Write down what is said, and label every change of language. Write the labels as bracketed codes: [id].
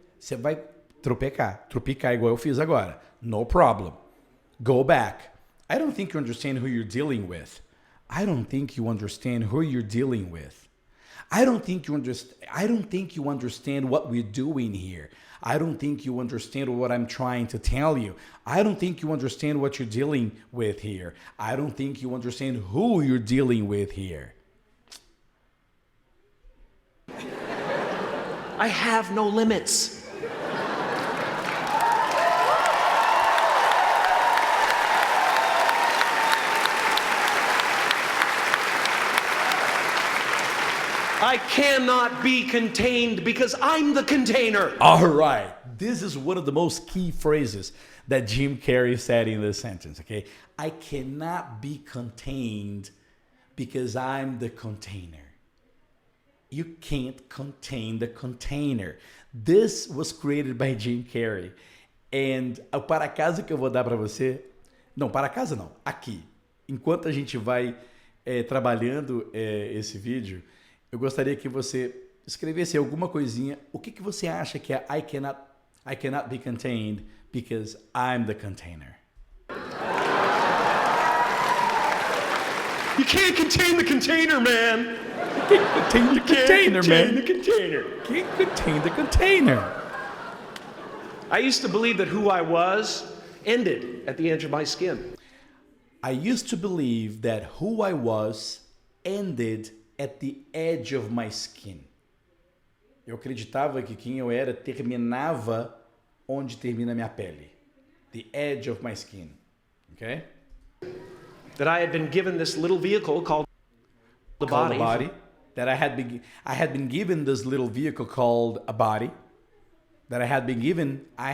[pt] Você vai tropicar igual eu fiz agora. [en] No problem. Go back. I don't think you understand who you're dealing with. I don't think you understand who you're dealing with. I don't think you understand what we're doing here. I don't think you understand what I'm trying to tell you. I don't think you understand what you're dealing with here. I don't think you understand who you're dealing with here. I have no limits. I cannot be contained because I'm the container. All right. This is one of the most key phrases that Jim Carrey said in this sentence, okay? I cannot be contained because I'm the container. You can't contain the container. This was created by Jim Carrey. [pt] And o para casa que eu vou dar para você... Não, para casa não. Aqui. Enquanto a gente vai trabalhando esse vídeo, eu gostaria que você escrevesse alguma coisinha. O que você acha que é [en] I cannot be contained because I'm the container? You can't contain the container, man. Can't contain the container, man. The container. Can't contain the container. I used to believe that who I was ended at the edge of my skin. I used to believe that who I was ended at the edge of my skin. [pt] Eu acreditava que quem eu era terminava onde termina minha pele. [en] The edge of my skin. Okay? That I had been given this little vehicle called the body. That I had been given this little vehicle called a body. That I had been given.